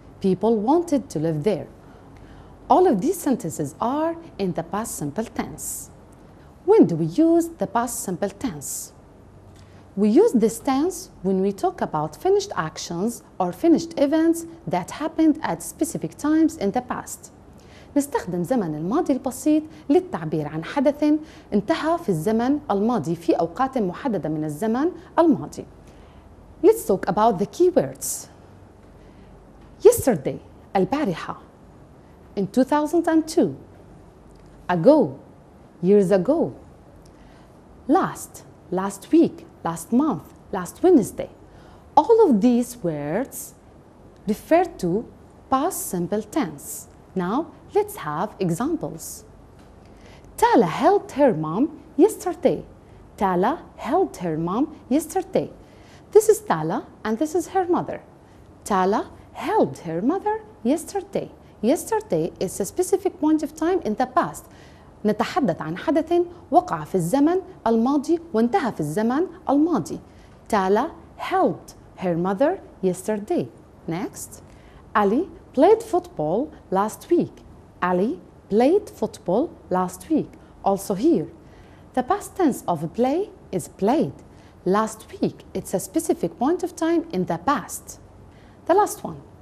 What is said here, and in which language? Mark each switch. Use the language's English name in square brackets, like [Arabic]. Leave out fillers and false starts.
[English] People wanted to live there. All of these sentences are in the past simple tense. When do we use the past simple tense? We use this tense when we talk about finished actions or finished events that happened at specific times in the past. [Arabic] نستخدم زمن الماضي البسيط للتعبير عن حدث انتهى في الزمن الماضي في أوقات محددة من الزمن الماضي. [English] Let's talk about the key words. Yesterday, [Arabic] البارحة. [English] In 2002. Ago, years ago. Last week, last month, last Wednesday. All of these words refer to past simple tense. Now, let's have examples. Tala helped her mom yesterday. Tala helped her mom yesterday. This is Tala and this is her mother. Tala helped her mother yesterday. Yesterday is a specific point of time in the past. [Arabic] نتحدث عن حدث وقع في الزمن الماضي وانتهى في الزمن الماضي. [English] Tala helped her mother yesterday. Next. Ali played football last week. Ali played football last week. Also here, the past tense of play is played. Last week, it's a specific point of time in the past. The last one.